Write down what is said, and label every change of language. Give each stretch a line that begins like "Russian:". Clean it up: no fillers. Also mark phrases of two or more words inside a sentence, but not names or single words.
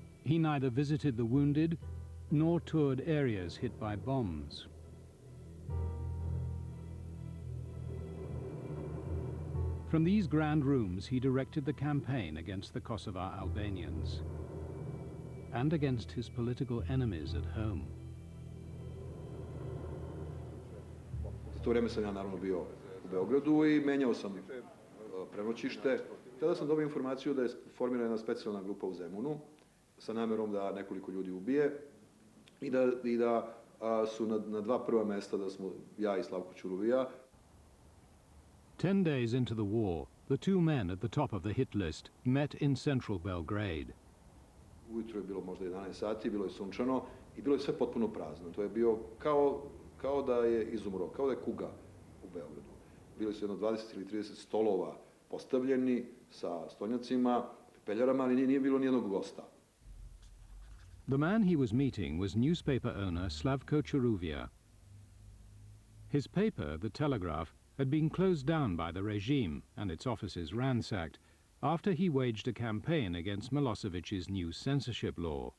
English: he neither visited the wounded nor toured areas hit by bombs. From these grand rooms, he directed the campaign against the Kosovar Albanians and against his political enemies at home.
Serbian: Za to vrijeme sam ja naravno bio u Beogradu i menjao sam prenoćište. Tada sam dobio informaciju da je formirana jedna specijalna grupa u Zemunu sa namjerom da nekoliko ljudi ubije i da su na dva prva mesta, da smo ja i Slavko Ćuruvija.
English: 10 days into the war, the two men at the top of the hit list met in central Belgrade.
Serbian: Ujutro je bilo možda 11 sati, bilo je sunčano i bilo je sve potpuno prazno. To je bio kao da je izumro, kao da je kuga u Beogradu. Bili su jedno 20 ili 30 stolova postavljeni sa stolnjacima, peljarama, ali nije bilo nijednog gosta.
English: The man he was meeting was newspaper owner Slavko Ćuruvija. His paper, The Telegraph, had been closed down by the regime and its offices ransacked after he waged a campaign against Milosevic's new censorship law.